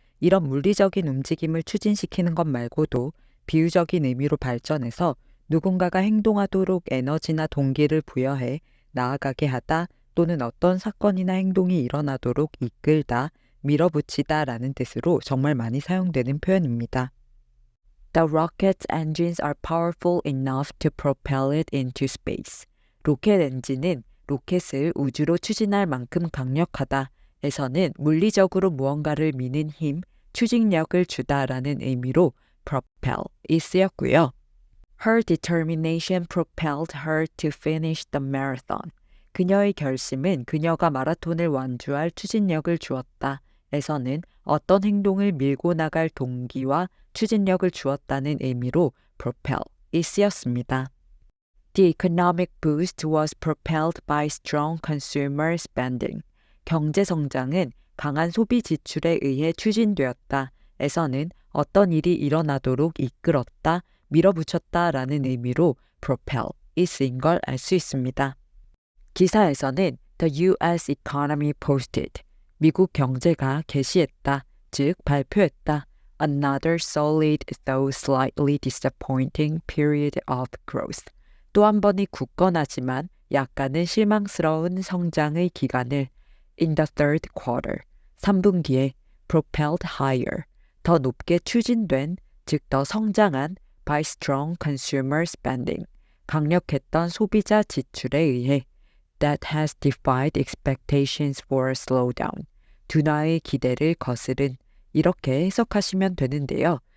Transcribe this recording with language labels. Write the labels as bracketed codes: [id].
[ko] 이런 물리적인 움직임을 추진시키는 것 말고도 비유적인 의미로 발전해서 누군가가 행동하도록 에너지나 동기를 부여해 나아가게 하다 또는 어떤 사건이나 행동이 일어나도록 이끌다, 밀어붙이다 라는 뜻으로 정말 많이 사용되는 표현입니다. [en] The rocket's engines are powerful enough to propel it into space. [ko] 로켓 엔진은 로켓을 우주로 추진할 만큼 강력하다 에서는 물리적으로 무언가를 미는 힘, 추진력을 주다라는 의미로 propel이 쓰였고요. [en] Her determination propelled her to finish the marathon. [ko] 그녀의 결심은 그녀가 마라톤을 완주할 추진력을 주었다 에서는 어떤 행동을 밀고 나갈 동기와 추진력을 주었다는 의미로 propel이 쓰였습니다. [en] The economic boost was propelled by strong consumer spending. [ko] 경제 성장은 강한 소비 지출에 의해 추진되었다 에서는 어떤 일이 일어나도록 이끌었다, 밀어붙였다라는 의미로 propel이 쓰인 걸 알 수 있습니다. 기사에서는 [en] The U.S. economy posted. [ko] 미국 경제가 개시했다, 즉 발표했다. [en] Another solid though slightly disappointing period of growth. [ko] 또 한 번이 굳건하지만 약간은 실망스러운 성장의 기간을 [en] in the third quarter, [ko] 3분기에 [en] propelled higher, [ko] 더 높게 추진된, 즉 더 성장한 [en] by strong consumer spending, [ko] 강력했던 소비자 지출에 의해 [en] that has defied expectations for a slowdown, [ko] 둔화의 기대를 거스른 이렇게 해석하시면 되는데요.